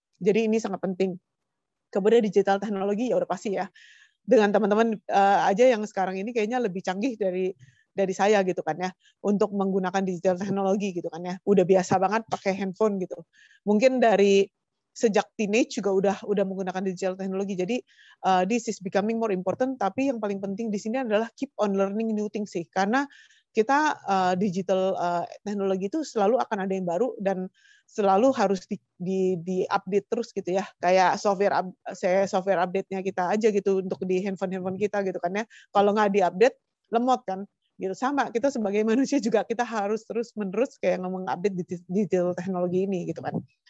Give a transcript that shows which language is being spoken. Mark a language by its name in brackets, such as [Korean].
[Indonesian] Jadi ini sangat penting. Kemudian digital teknologi ya udah pasti ya. Dengan teman-teman aja yang sekarang ini kayaknya lebih canggih dari saya gitu kan ya, untuk menggunakan digital teknologi gitu kan ya. Udah biasa banget pakai handphone gitu. Mungkin dari sejak teenage juga udah menggunakan digital teknologi. Jadi [English] this is becoming more important. [Indonesian] Tapi yang paling penting di sini adalah [English] keep on learning new things [Indonesian] sih. Karena kita digital teknologi itu selalu akan ada yang baru dan selalu harus di update terus gitu ya. Kayak software update-nya kita aja gitu untuk di handphone kita gitu kan ya. Kalau nggak di-update lemot kan. Gitu sama kita sebagai manusia juga kita harus terus menerus kayak mengupdate digital teknologi ini gitu kan.